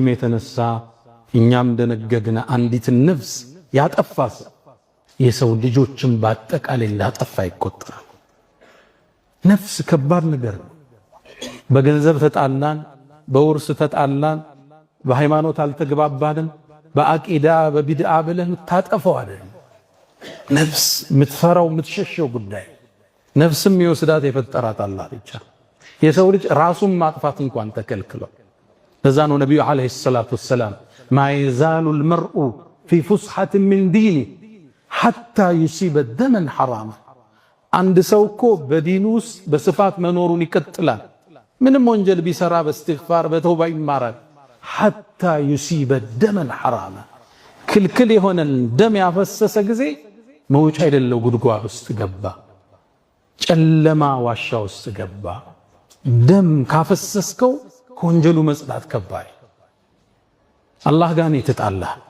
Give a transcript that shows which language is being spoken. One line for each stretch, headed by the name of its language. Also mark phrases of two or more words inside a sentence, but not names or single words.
Amharic: የተነሳ እኛም ደነገግነ አንዲት ነፍስ ያጠፋስ የሰው ልጆችን በአጠቃላይ ላጠፋ ይቆጠራል። ነፍስ ከባድ ነገር ነው። በገንዘብ ተጣላን፣ በውርስ ተጣላን፣ በሃይማኖት አልተግባባንም፣ በአቂዳ በቢድዓ ብለን ታጠፈው አይደል። ነፍስ የምትፈራው የምትሸሸው ጉዳይ ነፍስም ይወስዳት የፈጠራት አላህ ብቻ። የሰው ልጅ ራሱን ማጥፋት እንኳን ተከልክሏል። ለዛ ነው ነብዩ
Arabic: عليه الصلاة والسلام ما يزال المرء في فسحة من دينه حتى يصيب دما حراما።
Amharic: አንድ ሰው እኮ በዲኑ ውስጥ በስፋት መኖሩን ይቀጥላል። ምንም ወንጀል ቢሰራ በእስትግፋር በተውባ ይማራል።
Arabic: حتى يصيب دما حراما።
Amharic: ክልክል የሆነን ደም ያፈሰሰ ጊዜ መውጫ የሌለው ጉድጓድ ውስጥ ገባ፣ ጨለማ ዋሻ ውስጥ ገባ። ደም ካፈሰስከው ከወንጀሉ መጽዳት ከባድ። አላህ ጋር ነው የተጣላ።